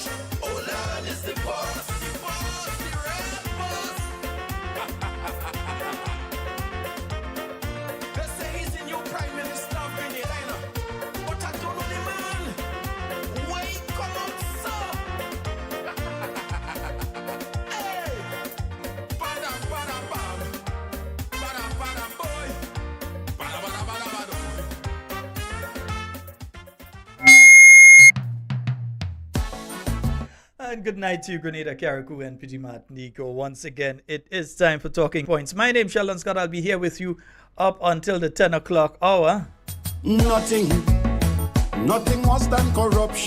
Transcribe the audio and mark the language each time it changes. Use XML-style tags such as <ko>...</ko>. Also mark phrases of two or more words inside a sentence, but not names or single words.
<en>Olan is the boss, the real boss. They say he's the new prime minister of Grenada, but I don't know the man. Where he come out, sir? Hey, bada bada bam, bada bada boy, bada bada bada bada. And good night to you, Grenada, Carriacou, and Pidgey Martinico. Once again, it is time for Talking Points. My name's Sheldon Scott. I'll be here with you up until the 10 o'clock hour. Nothing worse than corruption</en>